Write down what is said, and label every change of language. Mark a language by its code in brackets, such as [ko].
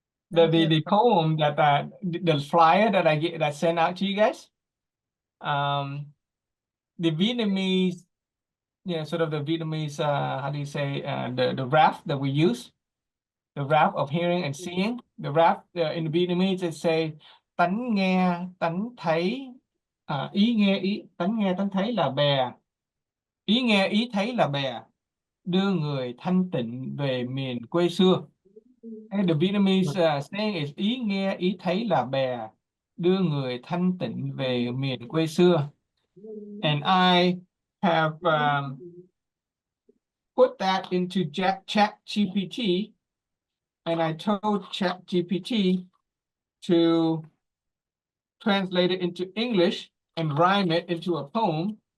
[en] the poem that the flyer that sent out to you guys, the Vietnamese, sort of the Vietnamese, how do you say, the rap that we use, the rap of hearing and seeing. The rap in the Vietnamese it say [vi] tánh nghe tánh thấy, ý nghe ý tánh nghe tánh thấy là bè, ý nghe ý thấy là bè, đưa người thanh tịnh về miền quê xưa. [en] And the Vietnamese saying is [vi] ý nghe ý thấy là bè, đưa người thanh tịnh về miền quê xưa. [en] And I have put that into ChatGPT, and I told ChatGPT to translate it into English and rhyme it into a poem.